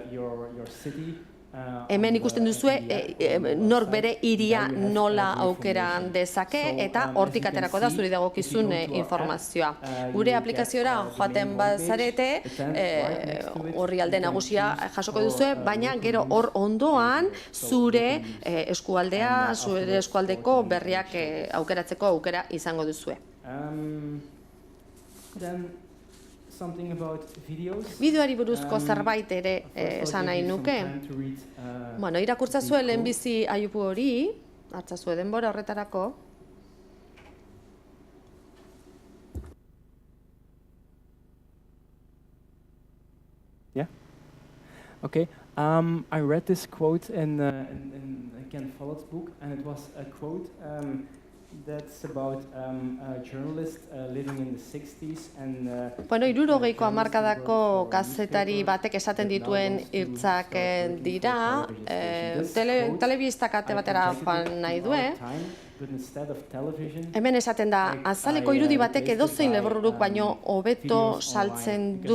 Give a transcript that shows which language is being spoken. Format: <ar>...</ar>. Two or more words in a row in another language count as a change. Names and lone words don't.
<eu>Hemen ikusten duzue nork bere hiria nola aukera dezake eta hortik aterako da zuri dagokizun informazioa. Gure aplikaziora joaten bazarete horri alde nagusia jasoko duzue, baina gero hor ondoan zure eskualdea, zure eskualdeko berriak aukeratzeko aukera izango duzue.</eu> <en>Then something about videos.</en> <eu>Bideoari buruzko zerbait ere esan nahi nuke. Bueno, irakurtzazue lehenbizi Ayubu hori, hartzazue denbora horretarako.</eu> <en>Yeah. Okay. I read this quote in Ken Follett's book, and it was a quote that's about a journalist living in the 60s and</en> <eu>Bueno, 60ko hamarkadako kazetari batek esaten dituen hitzak dira, telebistak ate batera joan nahi du, Hemen esaten da, azaleko irudi batek edozein liburuk baino hobeto saltzen du.</eu>